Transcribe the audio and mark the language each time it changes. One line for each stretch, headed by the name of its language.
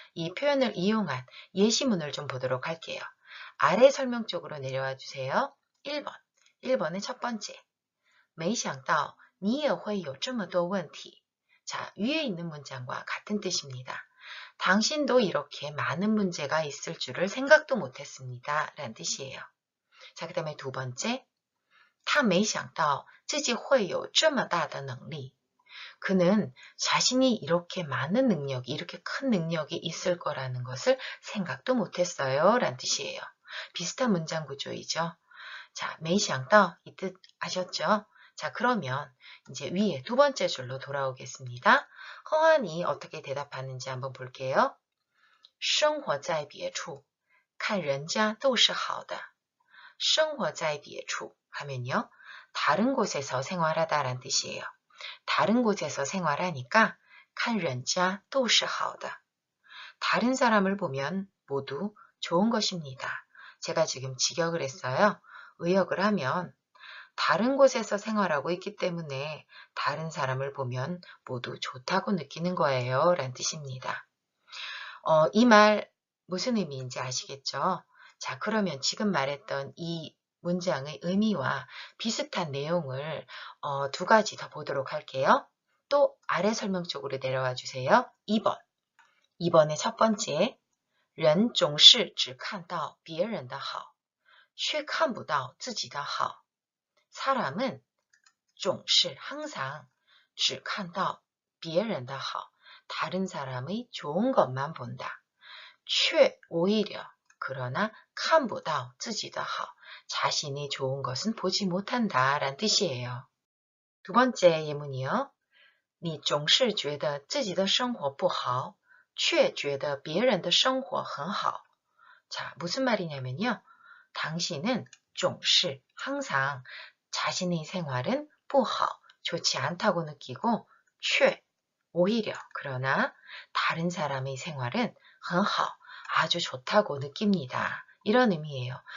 Korean: 이 표현을 이용한 예시문을 좀 보도록 할게요. 아래 설명 쪽으로 내려와 주세요. 1번, 1번의 첫 번째.
Chinese: 没想到你也会有这么多问题.
Korean: 자, 위에 있는 문장과 같은 뜻입니다. 당신도 이렇게 많은 문제가 있을 줄을 생각도 못했습니다. 라는 뜻이에요. 자, 그 다음에 두 번째.
Chinese: 他没想到自己会有这么大的能力.
Korean: 그는 자신이 이렇게 많은 능력이, 이렇게 큰 능력이 있을 거라는 것을 생각도 못했어요. 라는 뜻이에요. 비슷한 문장 구조이죠. 자, 没想到이 뜻 아셨죠? 자, 그러면 이제 위에 두 번째 줄로 돌아오겠습니다. 허한이 어떻게 대답하는지 한번 볼게요.
Chinese: 生活在别处,看人家都是好的. 生活在别处
Korean: 하면요. 다른 곳에서 생활하다라는 뜻이에요. 다른 곳에서 생활하니까
Chinese: 看人家都是好的.
Korean: 다른 사람을 보면 모두 좋은 것입니다. 제가 지금 직역을 했어요. 의역을 하면 다른 곳에서 생활하고 있기 때문에 다른 사람을 보면 모두 좋다고 느끼는 거예요. 라는 뜻입니다. 이 말 무슨 의미인지 아시겠죠? 자, 그러면 지금 말했던 이 문장의 의미와 비슷한 내용을 두 가지 더 보도록 할게요. 또 아래 설명 쪽으로 내려와 주세요. 2번. 2번의 첫 번째.
Chinese: 人总是只看到别人的好,却看不到自己的好.
Korean: 사람은 总是 항상
Chinese: 只看到别人的好,
Korean: 다른 사람의 좋은 것만 본다. 却 오히려 그러나
Chinese: 看不到自己的好,
Korean: 자신이 좋은 것은 보지 못한다 라는 뜻이에요. 두 번째 예문이요.
Chinese: 你总是觉得自己的生活不好,却觉得别人的生活很好.
Korean: 자, 무슨 말이냐면요. 당신은 总是 항상 자신의 생활은 不好, 좋지 않다고 느끼고 却 오히려 그러나 다른 사람의 생활은 很好, 아주 좋다고 느낍니다. 이런 의미예요.